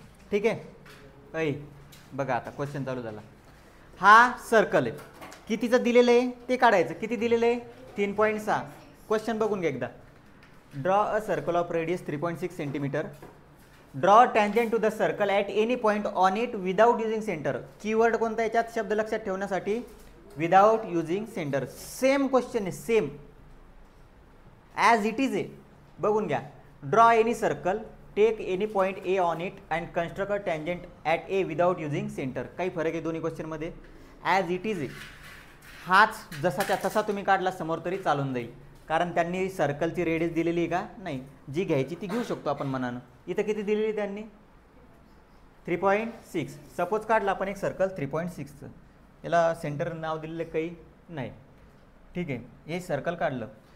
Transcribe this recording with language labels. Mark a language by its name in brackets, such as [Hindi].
[Marathi] ठीक आहे. बघा आता क्वेश्चन चालू झाला. हा सर्कल आहे. कितीचं दिलेलं आहे ते काढायचं. किती दिलेलं आहे? 3.6. क्वेश्चन बघून घ्या एकदा. [English] Draw a circle of radius 3.6 centimetre. Draw tangent to the circle at any point on it without using centre. [Marathi] Keyword कोणता याच्यात शब्द लक्षात ठेवण्यासाठी? [English] Without using centre. [Marathi] Same question आहे, [English] same as it is [Marathi] आहे. बघून घ्या. [English] Draw any circle, take any point A on it and construct a tangent at A without using centre. [Marathi] काही फरक आहे दोन्ही क्वेश्चनमध्ये? ॲज इट इज आहे. हाच जसाच्या तसा तुम्ही काढला समोर तरी चालून जाईल, कारण त्यांनी सर्कलची रेडियस दिलेली आहे का? नाही. जी घ्यायची ती घेऊ शकतो आपण मनानं. इथं किती दिलेली त्यांनी? 3.6. सपोज काढला आपण एक सर्कल 3.6चं. याला सेंटर नाव दिलेलं काही नाही. ठीक आहे. हे सर्कल काढलं.